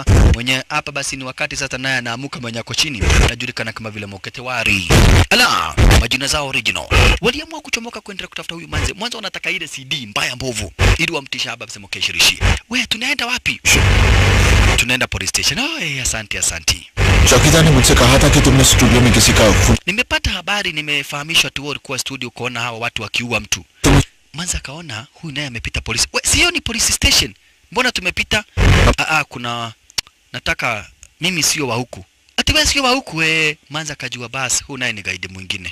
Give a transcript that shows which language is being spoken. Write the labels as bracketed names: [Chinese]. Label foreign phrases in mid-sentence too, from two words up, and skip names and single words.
[Swahili] Mwenye hapa basi ni wakati sasa naye anaamuka mwenye ako chini anajulikana kama vile Moketewari. Ala, majina zao original. Waliamua kuchomoka kuendelea kutafuta huyu manze. Mwanzo wanataka ile CD mbaya mbovu ili wamtisha hapa basi Mukesh Rishi. We, tunaenda wapi? Tunaenda [English] police station. [Swahili] Asante. [Hindi] चौकीदार ने मुझसे कहा था कि तुमने स्टूडियो में किसी का [Swahili] nimepata habari, nimefahamishwa tu walikuwa studio kuona hawa watu wakiua mtu. Manza kaona huyu naye amepita polisi. We, sio ni [English] police station. [Swahili] Mbona tumepita? Kuna nataka mimi sio wa huku. Ati wewe sio wa huku Manza kajua basi huyu naye ni guide mwingine.